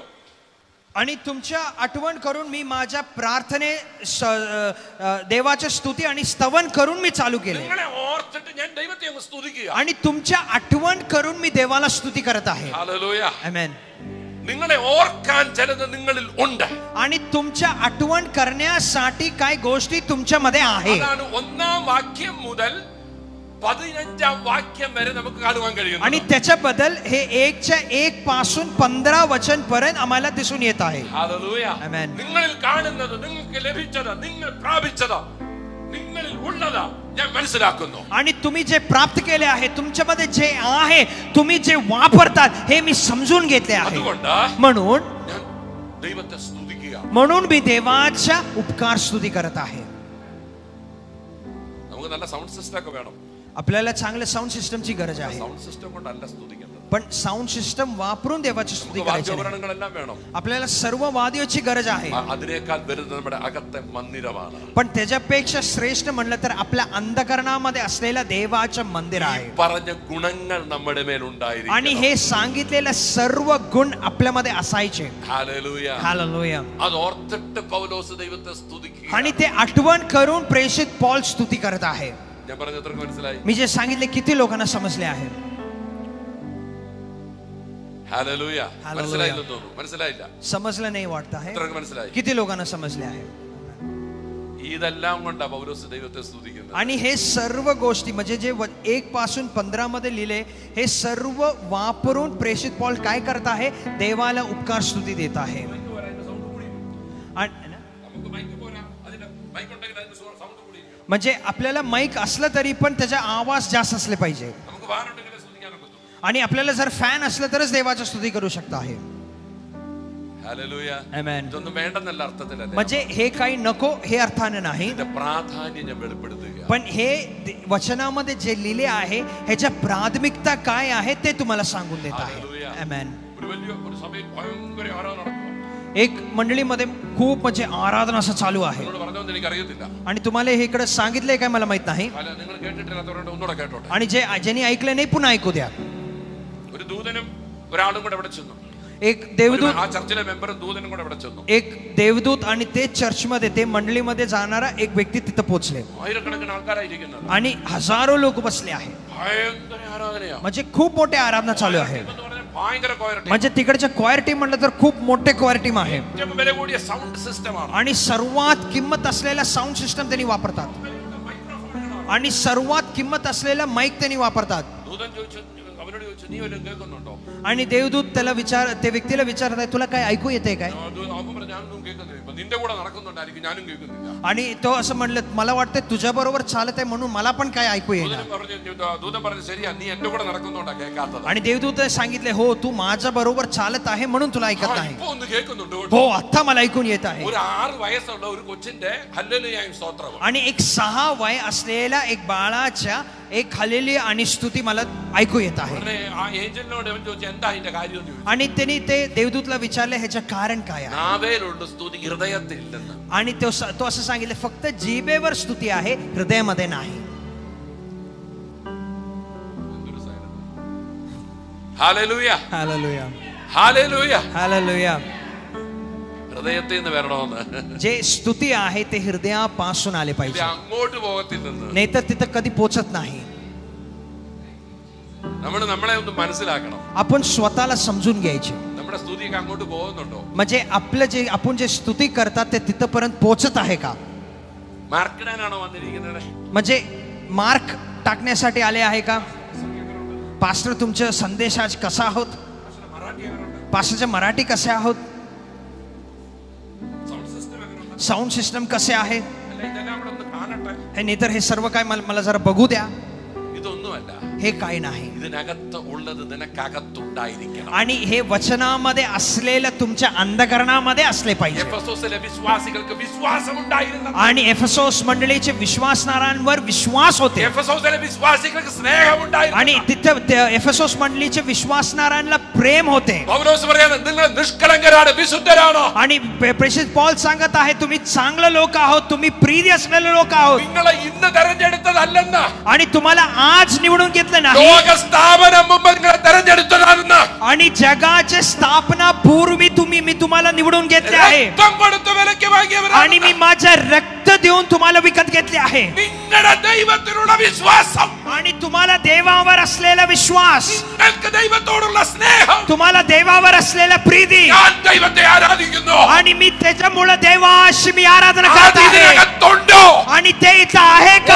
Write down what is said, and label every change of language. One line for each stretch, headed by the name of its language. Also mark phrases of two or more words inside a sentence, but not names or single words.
Marathi: आणि तुमच्या आठवण करून मी माझ्या प्रार्थने देवाच्या स्तुती आणि स्तवन करून मी चालू केले.
Malayalam: നിങ്ങളെ ഓർത്തിട്ട് ഞാൻ ദൈവത്തെ അങ്ങ് സ്തുതിക്കുക.
Marathi: आणि तुमच्या आठवण करून मी देवाला स्तुती करत आहे.
Malayalam: ഹല്ലേലൂയ.
Marathi: आमेन.
Malayalam: നിങ്ങളെ ഓർക്കാൻ ചിലത് നിങ്ങളിൽ ഉണ്ട്.
Marathi: आणि तुमच्या आठवण करण्यासाठी काय गोष्टी तुमच्यामध्ये आहे.
Malayalam: അതാണ് 1ാം വാക്യം മുതൽ 15ാം വാക്യം വരെ നമുക്ക് കാണുവാൻ കഴിയുന്നു.
Marathi: आणि त्याच्याबद्दल हे 1:1 पासून 15 वचन पर्यंत आम्हाला दिसून येत आहे.
Malayalam: ഹല്ലേലൂയ. ആമേൻ. നിങ്ങളിൽ കാണുന്നത്, നിങ്ങൾക്ക് ലഭിച്ചത്, നിങ്ങൾ പ്രാപിച്ചത്, നിങ്ങളിൽ ഉള്ളത് ഞാൻ മനസ്സിലാക്കുന്നു.
Marathi: आणि तुम्ही जे प्राप्त केले आहे, तुमच्यामध्ये जे आहे, तुम्ही जे वापरतात हे मी समजून घेतले आहे.
Malayalam: അതുകൊണ്ട്
Marathi: म्हणून
Malayalam: ഞാൻ ദൈവത്തെ സ്തുതിക്കുക.
Marathi: म्हणून मी देवाच्या उपकार स्तुती करत आहे.
Malayalam: നമുക്ക് നല്ല
English: sound system
Malayalam: ഒക്കെ വേണം.
Marathi: आपल्याला चांगल्या
English: sound systemची
Marathi: गरज आहे.
English: sound system
Malayalam: കൊണ്ടല്ല സ്തുതിക്കേണ്ടത്.
Marathi: पण
English: sound system
Marathi: वापरून देवाची स्तुती करायची आहे.
Malayalam: വാദ്യോപകരണങ്ങളെല്ലാം വേണം.
Marathi: आपल्याला सर्व वाद्याची गरज आहे.
Malayalam: അതിനേക്കാൾ വലുത് നമ്മുടെ അകത്തെ മന്ദിരമാണ്.
Marathi: पण त्याच्यापेक्षा श्रेष्ठ म्हणलं तर आपल्या अंधकरणामध्ये असलेलं देवाचं मंदिर आहे.
Malayalam: പറഞ്ഞ ഗുണങ്ങൾ നമ്മുടെ മേൽ ഉണ്ടായിരിക്കണം.
Marathi: आणि हे सांगितलेले सर्व गुण आपल्यामध्ये असायचे.
Malayalam: ഹല്ലേലൂയ.
Marathi: हालेलुया.
Malayalam: അത് ഓർത്തിട്ട് പൗലോസ് ദൈവത്തെ സ്തുതിക്കുക.
Marathi: आणि ते आठवण करून प्रेषित पौल स्तुती करत आहे.
Malayalam: ഞാൻ പറഞ്ഞത് എത്രക്ക് മനസ്സിലായി?
Marathi: मी जे सांगितले किती लोकांना समजले आहे.
Malayalam: ഹല്ലേലൂയ. ഹല്ലേലൂയ. മനസ്സിലായില്ലെന്ന് തോന്നുന്നു. മനസ്സിലായില്ല.
Marathi: समजलं नाही वाटत आहे.
Malayalam: എത്രക്ക് മനസ്സിലായി?
Marathi: किती लोकांना समजले आहे.
Malayalam: ഇതെല്ലാം കൊണ്ടാ പൗലോസ് ദൈവത്തെ സ്തുതിക്കുന്നത്.
Marathi: आणि हे सर्व गोष्टी म्हणजे जे 1 पासून 15 मध्ये लिहिले हे सर्व वापरून प्रेषित पौल काय करत आहे, देवाला उपकार स्तुती देत आहे. म्हणजे आपल्याला माईक असलं तरी पण त्याचा आवाज जास्त असले पाहिजे. आणि आपल्याला जर फॅन असलं तरच देवाची स्तुती करू शकता आहे.
Malayalam: ഹല്ലേലൂയ.
Marathi: आमेन.
Malayalam: ഇതൊന്നും വേണ്ടെന്നല്ല അർത്ഥത്തിലല്ല.
Marathi: म्हणजे हे काही नको हे अर्थाने नाही.
Malayalam: ഇതിന്റെ പ്രാധാന്യം ഞാൻ വെളിപ്പെടുത്തുക.
Marathi: पण हे वचनामध्ये जे लिहिले आहे ह्याच्या प्राथमिकता काय आहे ते तुम्हाला सांगून देत आहे. Hallelujah. आमेन.
Malayalam: ഒരു സഭയിൽ ഭയങ്കര ആരാധന നടക്കുക.
Marathi: एक मंडळीमध्ये खूप म्हणजे आराधना असं चालू आहे.
Malayalam: എന്നോട് പറഞ്ഞോന്ന് എനിക്ക് അറിയത്തില്ല.
Marathi: आणि तुम्हाला हे इकडे सांगितलंय काय मला माहित नाही.
Malayalam: അല്ല, നിങ്ങൾ കേട്ടിട്ടില്ലാത്തവരുണ്ട്, ഒന്നുകൂടെ കേട്ടോട്ടെ.
Marathi: आणि जे ज्यांनी ऐकलं नाही पुन्हा ऐकू द्या.
Malayalam: ഒരു ദൂതനും ഒരാളും കൂടെ ഇവിടെ ചെന്നു.
Marathi: एक देवदूत
Malayalam: ആ ചർച്ചിലെ മെമ്പറും ദൂതനും കൂടെ ഇവിടെ ചെന്നു.
Marathi: एक देवदूत आणि ते चर्चमध्ये ते मंडळीमध्ये जाणारा एक व्यक्ती तिथं पोहोचले.
Malayalam: ആയിരക്കണക്കിന് ആൾക്കാരായിരിക്കുന്നത്.
Marathi: आणि हजारो लोक बसले आहे.
Malayalam: ഭയങ്കര ആരാധനയാ.
Marathi: म्हणजे खूप मोठे आराधना चालू आहे.
Malayalam: എന്ന് പറഞ്ഞാൽ ഭയങ്കര ക്വയറിറ്റി.
Marathi: म्हणजे तिकडच्या
English: choir team
Marathi: म्हटलं तर खूप मोठे
English: choir team
Marathi: आहे.
Malayalam: ഏറ്റവും വില കൂടിയ
English: sound systemആണ്.
Marathi: आणि सर्वात किंमत असलेला
English: sound system
Marathi: त्यांनी वापरतात. आणि सर्वात किंमत असलेला माईक त्यांनी वापरतात.
Malayalam: ദൂതൻ ചോദിച്ചു, അവനോട് ചോദിച്ചു, നീ വല്ലതും കേൾക്കുന്നുണ്ടോ?
Marathi: आणि देवदूत त्याला ते व्यक्तीला विचारत आहे, तुला काय ऐकू येते काय?
Malayalam: അവൻ പറഞ്ഞു, ഞാനൊന്നും കേൾക്കുന്നില്ല. ഇപ്പൊ നിന്റെ കൂടെ നടക്കുന്നുണ്ടായിരിക്കും, ഞാനും കേൾക്കുന്നില്ല.
Marathi: आणि तो असं म्हणलं, मला वाटतं तुझ्या बरोबर चालत आहे म्हणून मला पण काय ऐकू येईल.
Malayalam: ദൂതൻ പറഞ്ഞു, ശരിയാ, നീ എന്റെ കൂടെ നടക്കുന്നുണ്ടാ കേൾക്കാത്തത്.
Marathi: आणि देवदूत सांगितले, हो तू माझ्या बरोबर चालत आहे म्हणून तुला ऐकत नाही.
Malayalam: ഇപ്പൊ ഒന്ന് കേൾക്കുന്നുണ്ട്.
Marathi: हो आता मला ऐकून येत आहे.
Malayalam: ഒരു 6 വയസ്സുള്ള ഒരു കൊച്ചിന്റെ ഹല്ലേലൂയയും സ്തോത്രവും.
Marathi: आणि एक 6 वय असलेल्या एक बाळाच्या एक हालेलुया आणि स्तुती मला ऐकू येत आहे.
Malayalam: ഉടനെ ആ ഏഞ്ചലിനോട് അവൻ ചോദിച്ചു എന്താ ഇതിന്റെ കാര്യം എന്ന് ചോദിച്ചു.
Marathi: आणि त्यांनी ते देवदूतला विचारले ह्याचं कारण काय आहे.
Malayalam: നാവേലുള്ള സ്തുതി ഹൃദയത്തിൽ ഇല്ലെന്ന്.
Marathi: आणि तो असं सांगितलं फक्त जिभेवर स्तुती आहे, हृदयामध्ये नाही.
Malayalam: ഹല്ലേലൂയ
Marathi: हालेलुया
Malayalam: ഹല്ലേലൂയ
Marathi: हालेलुया.
Malayalam: ഹൃദയത്തിൽ നിന്ന് വരണമെന്ന്.
Marathi: जे स्तुती आहे ते हृदयापासून आले
Malayalam: ഇത്
Marathi: पाहिजे,
Malayalam: അങ്ങോട്ട് പോകത്തില്ലെന്ന്.
Marathi: नाही तर तिथं कधी पोचत नाही.
Malayalam: നമ്മൾ നമ്മളെ ഒന്ന് മനസ്സിലാക്കണം.
Marathi: आपण स्वतःला समजून घ्यायचे,
Malayalam: നമ്മുടെ സ്തുതിയൊക്കെ അങ്ങോട്ട് പോകുന്നുണ്ടോ?
Marathi: म्हणजे आपलं जे आपण जे स्तुती करतात ते तिथपर्यंत पोचत आहे का.
Malayalam: മാർക്കിടാനാണോ വന്നിരിക്കുന്നത്?
Marathi: म्हणजे मार्क टाकण्यासाठी आले आहे का. पास्टर तुमचं संदेश आज कसा आहोत, पास्टरचे मराठी कसे आहोत,
English: sound system
Marathi: कसे आहे,
Malayalam: ഇതെല്ലാം അവിടെ ഒന്ന് കാണട്ടെ.
Marathi: हे नाही तर हे सर्व काय मला जरा बघू द्या.
Malayalam: ഇതൊന്നുമല്ല,
Marathi: हे काय नाही.
Malayalam: ഇതിനകത്ത് ഉള്ളത് നിനക്കകത്തുണ്ടായിരിക്കണം.
Marathi: आणि हे वचनामध्ये असलेलं तुमच्या अंधकरणामध्ये असले पाहिजे.
Malayalam: എഫെസോസിലെ വിശ്വാസികൾക്ക് വിശ്വാസമുണ്ടായിരുന്നു.
Marathi: आणि एफेसोस मंडळीचे विश्वासणाऱ्यांवर विश्वास होते.
Malayalam: എഫെസോസിലെ വിശ്വാസികൾക്ക് സ്നേഹമുണ്ടായിരുന്നു.
Marathi: आणि तिथं एफेसोस मंडळीचे विश्वासणाऱ्यांना प्रेम होते.
Malayalam: പൗലോസ് പറയുന്നത് നിങ്ങൾ നിഷ്കളങ്കരാണ്, വിശുദ്ധരാണ്.
Marathi: आणि प्रेषित पौल सांगत आहे तुम्ही चांगले लोक आहोत, तुम्ही प्रिय असलेले लोक आहोत.
Malayalam: നിങ്ങളെ ഇന്ന് തെരഞ്ഞെടുത്തതല്ലെന്ന്,
Marathi: आणि तुम्हाला आज निवडून घेतलं नाही,
Malayalam: ലോക സ്ഥാപനം മുമ്പ് നിങ്ങളെ തെരഞ്ഞെടുത്തതാണെന്ന്.
Marathi: आणि जगाची स्थापना पूर्वी मी तुम्हाला निवडून घेतले आहे.
Malayalam: രക്തം കൊടുത്ത് വിലയ്ക്ക് വാങ്ങിയവരാണ്.
Marathi: आणि मी माझं रक्त देऊन तुम्हाला विकत घेतले आहे.
Malayalam: നിങ്ങളുടെ ദൈവത്തിനുള്ള വിശ്വാസം,
Marathi: आणि तुम्हाला देवावर असलेला विश्वास,
Malayalam: നിങ്ങൾക്ക് ദൈവത്തോടുള്ള സ്നേഹം,
Marathi: तुम्हाला देवावर असलेला प्रीती,
Malayalam: ഞാൻ ദൈവത്തെ ആരാധിക്കുന്നു.
Marathi: आणि मी त्याच्यामुळे देवाशी मी आराधना करत
Malayalam: അത്
Marathi: आहे.
Malayalam: ഇതിനകത്തുണ്ടോ?
Marathi: आणि ते इथं आहे का.